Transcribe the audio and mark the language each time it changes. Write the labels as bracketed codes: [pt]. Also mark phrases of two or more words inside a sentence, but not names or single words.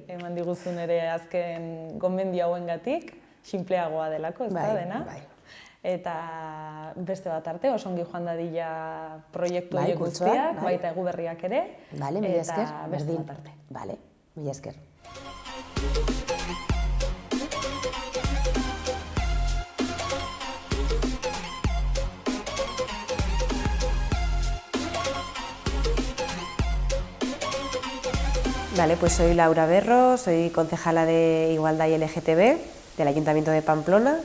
[eu] Eman diguzun ere azken gonbendio hauengatik, sinpleagoa delako, ez da dena? Bai. Eta beste bat arte, oso ongi joan dadila proiektu horiek guztiak, baita Eguberriak ere. Bale, mila esker. Eta beste bat arte. Bale, mila esker. [es] Vale, pues soy Laura Berro, soy concejala de Igualdad y LGTB del Ayuntamiento de Pamplona.